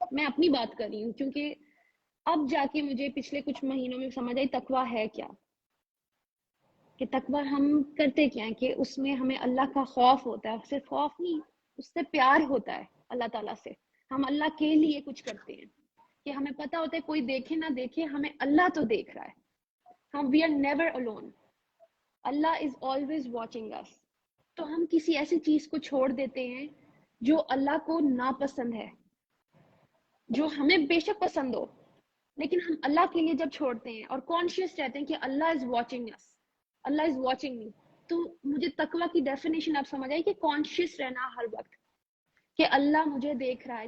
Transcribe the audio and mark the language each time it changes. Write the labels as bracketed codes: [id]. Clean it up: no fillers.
[ur] میں اپنی بات کر رہی ہوں کیونکہ اب جا کے مجھے پچھلے کچھ مہینوں میں سمجھ آئی تقوی ہے کیا، کہ تقوی ہم کرتے کیا ہیں، کہ اس میں ہمیں اللہ کا خوف ہوتا ہے. صرف خوف نہیں، اس سے پیار ہوتا ہے اللہ تعالیٰ سے. ہم اللہ کے لیے کچھ کرتے ہیں کہ ہمیں پتا ہوتا ہے کوئی دیکھے نہ دیکھے ہمیں اللہ تو دیکھ رہا ہے. ہم [en] We are never alone. Allah is always watching us. [ur] تو ہم کسی ایسی چیز کو چھوڑ دیتے ہیں جو اللہ کو ناپسند ہے، جو ہمیں بے شک پسند ہو، لیکن ہم اللہ کے لیے جب چھوڑتے ہیں اور کانشیس رہتے ہیں کہ [en] Allah is watching us، Allah is watching me. [ur] تو مجھے تقوی کی ڈیفینیشن اب سمجھ آئی کہ کانشیس رہنا ہر وقت کہ اللہ مجھے دیکھ رہا ہے.